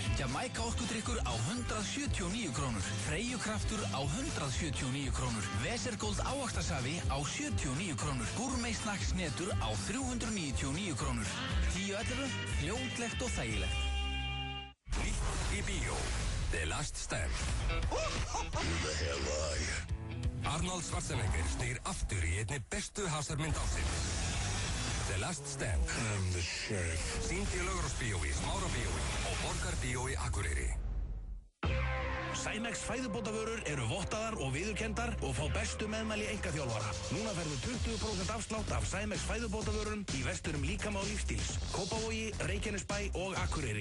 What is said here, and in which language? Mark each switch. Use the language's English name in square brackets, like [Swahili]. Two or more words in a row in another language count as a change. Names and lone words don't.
[Icelandic] Jamaica orkudrykkur á 179 krónur. Freyjukraftur á 179 krónur. Vesergold ávaxtasafi á 79 krónur. Gourmet snacks netur á 399 krónur. 10.11, fljótlegt og þægilegt. Nýtt í bíó. [English] The Last Stand. Who the hell are you? [Icelandic] Arnold Schwarzenegger snýr aftur í einni bestu hasarmynd ásins. [English] The Last Stand. I'm the sheriff. [Icelandic] Sýnd í Laugarásbíói, Smárabíói og Borgarbíói Akureyri. Sæmex fæðubótavörur eru vottaðar og viðurkenndar og fá bestu meðmæli einkaþjálfara. Núna ferðu 20% afslátt af Sæmex fæðubótavörum í vesturum líkama og lífstíls. Kópavogi, Reykjanesbæ og Akureyri.